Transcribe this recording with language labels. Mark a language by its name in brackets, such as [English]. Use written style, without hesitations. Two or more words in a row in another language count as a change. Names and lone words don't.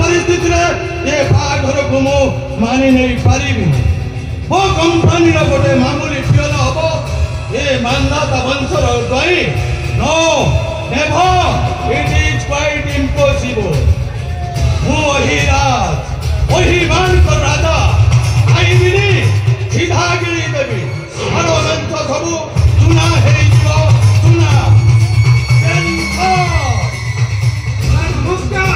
[Odia] ପରିସ୍ଥିତିରେ ଏ ବାହାଘରକୁ ମୁଁ ମାନି ନେଇ ପାରିବିନି। ମୋ କମ୍ପାନୀର ଗୋଟେ ମାମୁଲି ପିଅନ ହବ ଏ ମାନ୍ଧାତା ବଂଶର ଦ୍ୱାଇଁ? [English] No, never. It is quite impossible. [Odia] ମୁଁ ଅହିରାଜ, ଅହିମାନଙ୍କ ରାଜା ଆଇବିନି, ସିଧା ଗିଳି ଦେବି। ଷଡ଼ଯନ୍ତ୍ର ସବୁ ଚୁନା ହେଇଯିବ, ଚୁନା। ନମସ୍କାର।